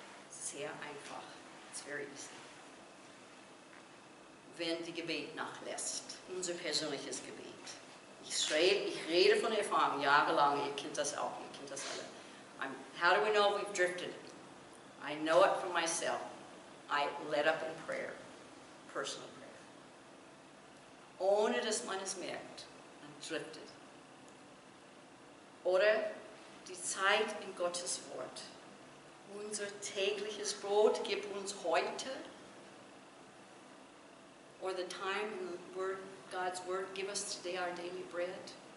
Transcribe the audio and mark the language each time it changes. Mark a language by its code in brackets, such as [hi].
[de] Sehr einfach. [en] It's very easy. [de] Wenn die Gebet nachlässt, unser persönliches Gebet. Ich rede von Erfahrung, jahrelang, ihr kennt das auch, ihr kennt das alle. [en] How do we know if we've drifted? I know it from myself. I let up in prayer, personal prayer. [de] Ohne dass man es merkt, man driftet. Oder die Zeit in Gottes Wort. Unser tägliches Brot gib uns heute. [en] Or the time in the Word, God's Word, give us today our daily bread.